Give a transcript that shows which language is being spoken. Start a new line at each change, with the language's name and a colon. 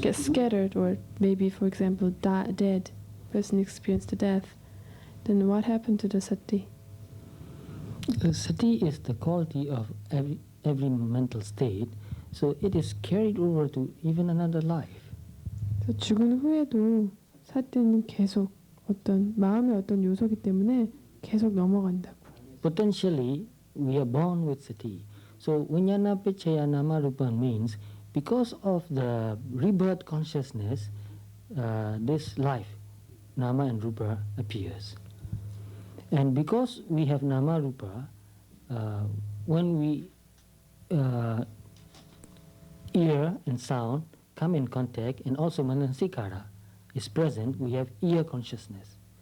English: gets scattered or maybe for example dead, person experienced death, then what happened to the sati? Sati is the quality of every mental state, so it is carried over to even another life.
Korean: 그래서 죽은 후에도 사티는 계속 어떤 마음의 어떤 요소기 때문에 계속 넘어간다고.
English: Potentially, we are born with sati. So Vijnana Pichaya Nama Rupa means because of the rebirth consciousness, this life, Nama and Rupa, appears. And because we have Nama Rupa, when we ear and sound come in contact, and also Manasikara is present, we have ear consciousness.